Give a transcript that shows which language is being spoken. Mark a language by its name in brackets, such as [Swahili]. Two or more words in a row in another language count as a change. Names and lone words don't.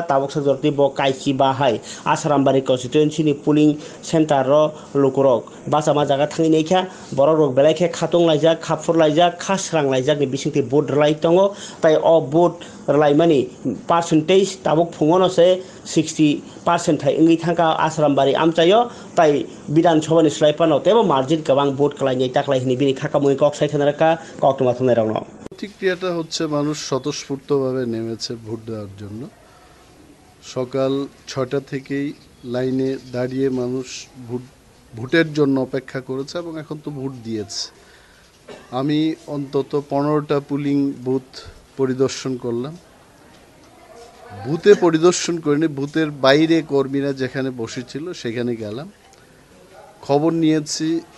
[Kok Borok] ताबक सजरति ब काइची बाहाय आसारामबारि कन्स्टिट्युएन्सिनि [English] polling centre [Kok Borok] लुकुरक बासामा जागा थांनायखा बररक बेलायखे खातुं लायजाक खाफुर लायजाक खास्रां लायजाक बिसिंति भोट रलाय दङ ताय अ भोट रलायमानि पार्सेन्टेज ताबक फुङनसे 60% थाय इंगि थांका आसारामबारि आमचायो ताय विधानसभानि स्लाइपानो तेबो मार्जिन गोबां भोट खालायनाय ताकलायनि बिनि खाकामुय কক साइखेलरगा कक्टमा थुनेराव [Bangla] প্রতিক্রিয়াটা হচ্ছে মানুষ স্বতঃস্ফূর্তভাবে নেমেছে ভোট দেওয়ার জন্য সকাল 6টা থেকেই লাইনে দাঁড়িয়ে মানুষ ভোটের জন্য অপেক্ষা করেছে এবং এখন তো ভোট দিয়েছে আমি অন্তত 15টা [English] polling booth [Bangla] পরিদর্শন করলাম বুথে পরিদর্শন করিনি বুথের বাইরে কর্মীরা যেখানে বসেছিল সেখানে গেলাম খবর নিয়েছি